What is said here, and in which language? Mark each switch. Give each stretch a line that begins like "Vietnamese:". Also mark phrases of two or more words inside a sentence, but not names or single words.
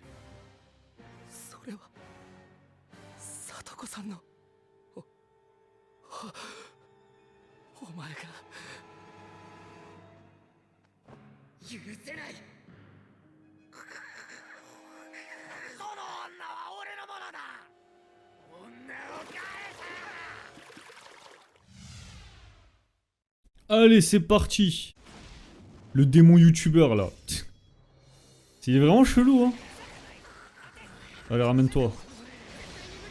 Japanese: それは聡子さんのお前が許せないその女は俺のものだ女を返せ
French: Allez, c'est parti. Le démon youtubeur, là. Il est vraiment chelou, hein. Allez, ramène-toi.